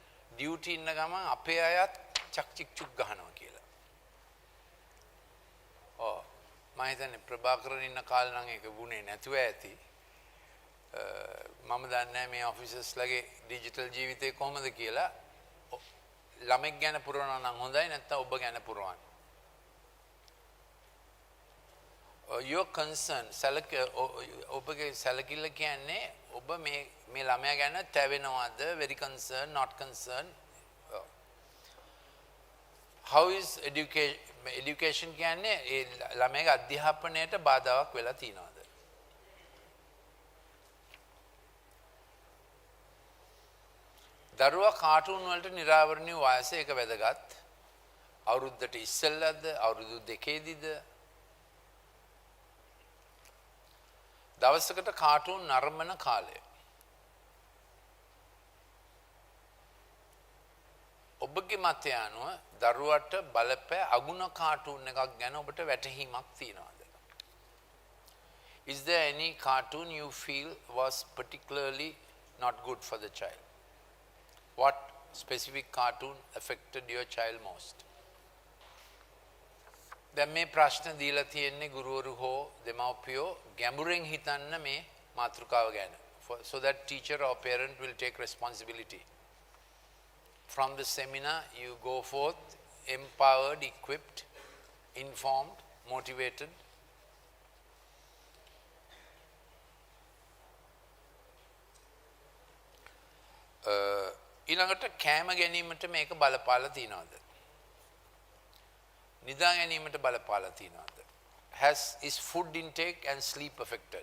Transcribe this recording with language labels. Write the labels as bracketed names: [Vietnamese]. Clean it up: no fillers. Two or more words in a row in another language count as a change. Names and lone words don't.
[Sinhala] ඩියුටි ඉන්න ගමන් අපේ අයත් චක් චික් චුක් ගහනවා කියලා. මම හිතන්නේ ප්‍රභාකරන් ඉන්න කාලේ නම් ඒක වුණේ නැතුව ඇති. මම දන්නේ මේ ඔෆිසර්ස්ලාගේ ඩිජිටල් ජීවිතේ කොහොමද කියලා. ළමෙක් ගැන පුරවනවා නම් හොඳයි නැත්නම් ඔබ ගැන පුරවන්න. [English] Your concern [Sinhala] ඔබගේ සැලකිල්ල කියන්නේ ඔබ මේ ළමයා ගැන තැවෙනවද, [English] very concerned, not concerned. How is education [Sinhala] කියන්නේ ඒ ළමයාගේ අධ්‍යාපනයට බාධාවක් වෙලා තියෙනවද? දරුවා කාටුන් වලට නිරාවරණීය වයස එක වැදගත්. අවුරුද්දට ඉස්සෙල්ලාද, අවුරුදු දෙකේදීද? දවසකට කාටුන් නරඹන කාලය. ඔබගේ මතය අනුව දරුවට බලපෑ අගුණ කාටුන් එකක් ගැන ඔබට වැටහීමක් තියෙනවද? [English] Is there any cartoon you feel was particularly not good for the child? What specific cartoon affected your child most? [Sinhala] දැන් මේ ප්‍රශ්න දීලා තියෙන්නේ ගුරුවරු හෝ දෙමව්පියෝ ගැඹුරින් හිතන්න මේ මාතෘකාව ගැන. [English] So that teacher or parent will take responsibility. From the seminar you go forth empowered, equipped, informed, motivated. [Sinhala] ඊළඟට කෑම ගැනීමට මේක බලපාලා තියනවද? නිදා ගැනීමට බලපාලා තියනවද? [English] Is food intake and sleep affected?